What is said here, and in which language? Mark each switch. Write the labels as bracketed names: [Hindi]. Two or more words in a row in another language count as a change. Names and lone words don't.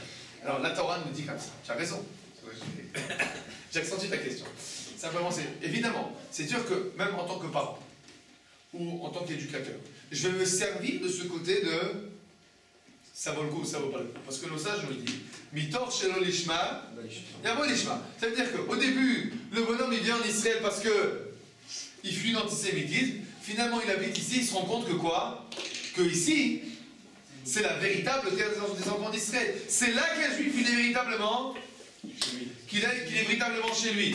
[French] Alors, la Torah nous dit comme ça. Tu as raison. J'accentue ta question. Simplement, évidemment, c'est sûr que même en tant que parent ou en tant qu'éducateur, je vais me servir de ce côté de ça vaut le coup ou ça vaut pas le coup. Parce que nos sages nous le disent. [Hebrew] מתוך שלא לשמה בא לשמה. [French] Ça veut dire qu'au début, le bonhomme il vient en Israël parce que il fuit l'antisémitisme. Finalement, il habite ici, il se rend compte que quoi? Que ici, c'est la véritable terre des enfants d'Israël. C'est là qu'un juif, il est véritablement qu'il est véritablement chez lui.